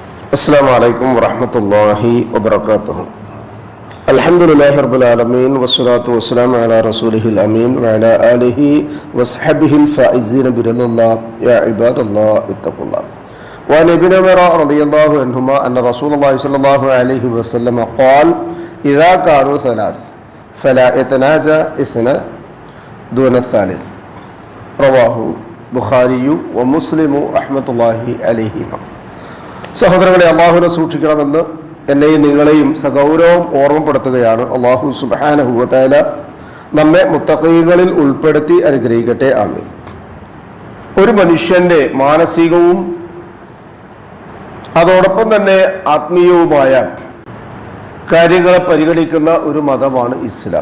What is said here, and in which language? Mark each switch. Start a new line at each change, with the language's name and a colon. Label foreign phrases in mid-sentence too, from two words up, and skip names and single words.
Arabic: السلام عليكم ورحمة الله وبركاته. الحمد لله رب العالمين والصلاة والسلام على رسوله الأمين وعلى آله وصحبه الفائزين برضا الله. يا عباد الله اتقوا الله. وعن ابن عمر رضي الله عنهما أن رسول الله صلى الله عليه وسلم قال: إذا كانوا ثلاث فلا يتناجى اثنان دون الثالث. رواه بخاري ومسلم رحمة الله عليهما.
Malayalam: സഹോദരങ്ങളെ, അള്ളാഹുവിനെ സൂക്ഷിക്കണമെന്ന് എന്നെയും നിങ്ങളെയും സഗൗരവം ഓർമ്മപ്പെടുത്തുകയാണ്. അള്ളാഹു
Arabic: سبحانه وتعالى
Malayalam: നമ്മെ മുത്തഖീകളിൽ ഉൾപ്പെടുത്തി അനുഗ്രഹിക്കട്ടെ. ആമീൻ. ഒരു മനുഷ്യന്റെ മാനസികവും അതോടൊപ്പം തന്നെ ആത്മീയവുമായ കാര്യങ്ങളെ പരിഗണിക്കുന്ന ഒരു മതമാണ് ഇസ്ലാം.